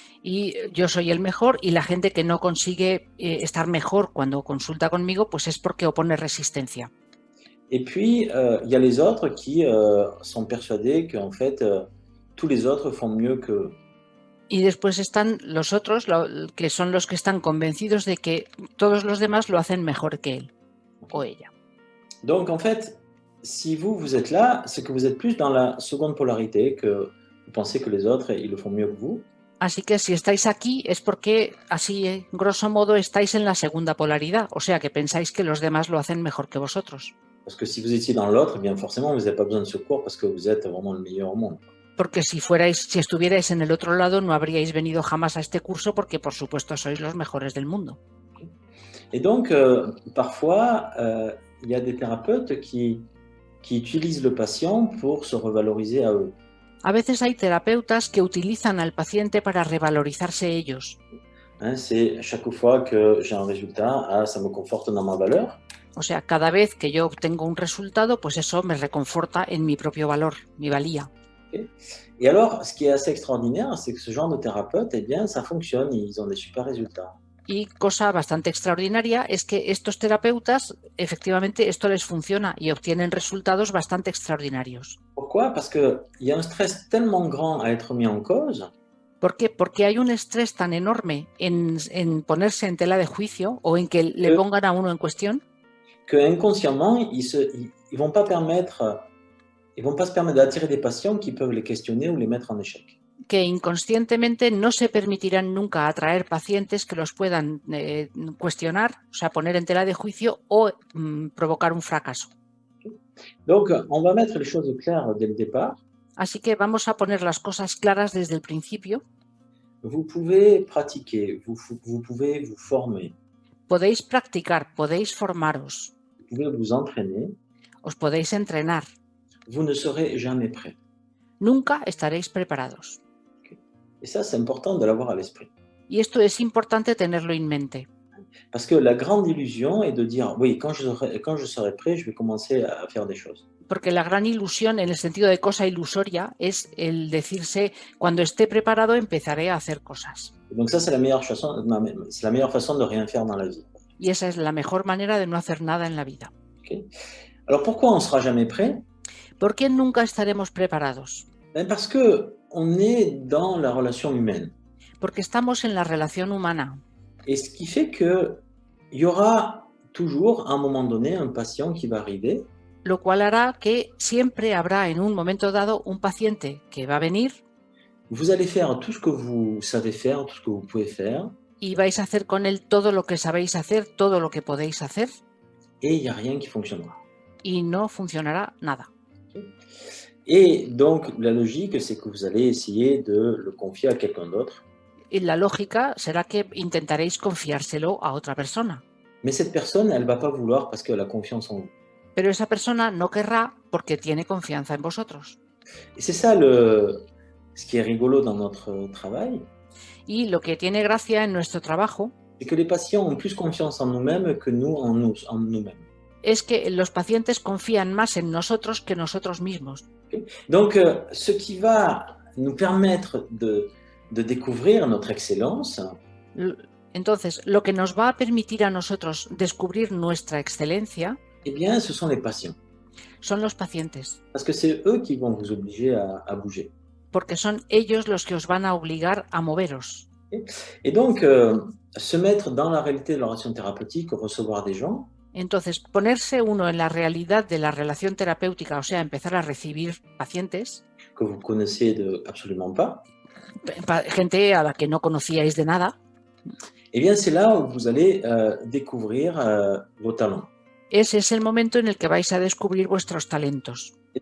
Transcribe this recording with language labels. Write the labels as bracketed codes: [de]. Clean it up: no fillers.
[es] Y yo soy el mejor y la gente que no consigue estar mejor cuando consulta conmigo, pues es porque opone resistencia. [fr] Et puis, il y a les autres qui sont persuadés qu'en fait, tous les autres font mieux qu'eux. [es] Y después están los otros, que son los que están convencidos de que todos los demás lo hacen mejor que él o ella. [fr] Donc, en fait, si vous êtes là, c'est que vous êtes plus dans la seconde polarité, que vous pensez que les autres, ils le font mieux que vous. [es] Así que si estáis aquí es porque, así grosso modo, estáis en la segunda polaridad, o sea que pensáis que los demás lo hacen mejor que vosotros. [fr] Parce que si vous étiez dans l'autre, eh bien forcément, vous n'avez pas besoin de secours parce que vous êtes vraiment le meilleur au monde. [es] Porque si estuvierais en el otro lado, no habríais venido jamás a este curso porque, por supuesto, sois los mejores del mundo. [fr] Et donc, parfois, il y a des thérapeutes qui utilisent le patient pour se revaloriser à eux. [es] A veces hay terapeutas que utilizan al paciente para revalorizarse ellos. [fr] Hein, c'est chaque fois que j'ai un résultat, ça me conforte dans ma valeur. [es] O sea, cada vez que yo obtengo un resultado, pues eso me reconforta en mi propio valor, mi valía. Okay. [fr] Et alors, ce qui est assez extraordinaire, c'est que ce genre de thérapeute, eh bien, ça fonctionne, ils ont des super résultats. [es] Y cosa bastante extraordinaria es que estos terapeutas, efectivamente, esto les funciona y obtienen resultados bastante extraordinarios. [fr] Pourquoi? Parce qu'il y a un stress tellement grand à être mis en cause. [es] ¿Por qué? Porque hay un estrés tan enorme en ponerse en tela de juicio o en que le pongan a uno en cuestión. [fr] Que inconsciemment, ils vont pas se permettre d'attirer des patients qui peuvent les questionner ou les mettre en échec. [es] Que inconscientemente no se permitirán nunca atraer pacientes que los puedan cuestionar, o sea, poner en tela de juicio o provocar un fracaso. [fr] Donc, on va mettre les choses claires dès le départ. [es] Así que vamos a poner las cosas claras desde el principio. [fr] Vous pouvez pratiquer, vous pouvez vous former, [es] Podéis practicar, podéis formaros, [fr] vous pouvez vous entraîner, [es] os podéis entrenar. [fr] vous ne serez jamais prêt. [es] Nunca estaréis preparados. [fr] Et ça, c'est important de l'avoir à l'esprit. [es] Y esto es importante tenerlo en mente. [fr] Parce que la grande illusion est de dire, oui, quand je serai prêt, je vais commencer à faire des choses. [es] Porque la gran ilusión, en el sentido de cosa ilusoria, es el decirse, cuando esté preparado empezaré a hacer cosas. [fr] Donc ça, c'est la meilleure façon de rien faire dans la vie. [es] Y esa es la mejor manera de no hacer nada en la vida. Okay. [fr] Alors pourquoi on ne sera jamais prêt? [es] ¿Por qué nunca estaremos preparados? [fr] Parce qu'on est dans la relation humaine. [es] Porque estamos en la relación humana. [fr] Et ce qui fait qu'il y aura toujours, à un moment donné, un patient qui va arriver. [es] Lo cual hará que siempre habrá en un momento dado un paciente que va a venir. [fr] Vous allez faire tout ce que vous savez faire, tout ce que vous pouvez faire. [es] Y vais a hacer con él todo lo que sabéis hacer, todo lo que podéis hacer. [fr] Et il n'y a rien qui fonctionnera. [es] Y no funcionará nada. [fr] Et donc, la logique, c'est que vous allez essayer de le confier à quelqu'un d'autre. [es] Y la lógica será que intentaréis confiárselo a otra persona. [fr] Mais cette personne, elle ne va pas vouloir parce qu'elle a confiance en vous. [es] Pero esa persona no querrá porque tiene confianza en vosotros. [fr] Et c'est ça ce qui est rigolo dans notre travail. [es] Y lo que tiene gracia en nuestro trabajo [fr] C'est que les patients ont plus confiance en nous-mêmes que nous en nous-mêmes. [es] Es que los pacientes confían más en nosotros que nosotros mismos. Okay. [fr] Donc, ce qui va nous permettre de découvrir notre excellence. [es] Entonces, lo que nos va a permitir a nosotros descubrir nuestra excelencia, [fr] eh bien, ce sont les patients. [es] Son los pacientes. [fr] Parce que c'est eux qui vont vous obliger à bouger. [es] Porque son ellos los que os van a obligar a moveros. [fr] Okay. Et donc, se mettre dans la réalité de la relation thérapeutique, recevoir des gens. [es] Entonces, ponerse uno en la realidad de la relación terapéutica, o sea, empezar a recibir pacientes, [fr] que vous connaissez absolument pas, [es] gente a la que no conocíais de nada, [fr] eh bien, c'est là où vous allez découvrir vos talents. [es] ese es el momento en el que vais a descubrir vuestros talentos.